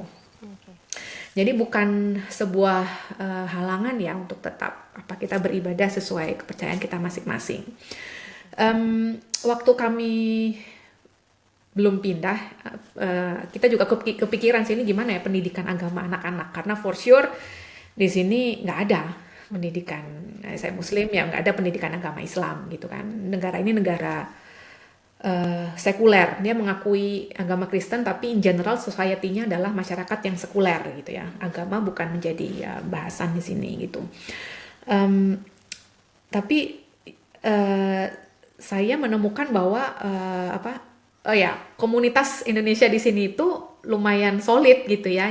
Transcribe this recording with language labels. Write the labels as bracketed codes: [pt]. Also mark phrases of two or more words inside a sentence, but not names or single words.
[id] Jadi bukan sebuah halangan ya untuk tetap kita beribadah sesuai kepercayaan kita masing-masing. Waktu kami belum pindah, kita juga kepikiran sini gimana ya pendidikan agama anak-anak, karena [en] for sure [id] di sini nggak ada pendidikan, saya muslim ya, nggak ada pendidikan agama Islam gitu kan. Negara ini negara sekuler, dia mengakui agama Kristen tapi [en] in general society-nya [id] adalah masyarakat yang sekuler gitu ya. Agama bukan menjadi bahasan di sini gitu. Tapi saya menemukan bahwa komunitas Indonesia di sini itu lumayan solid gitu ya.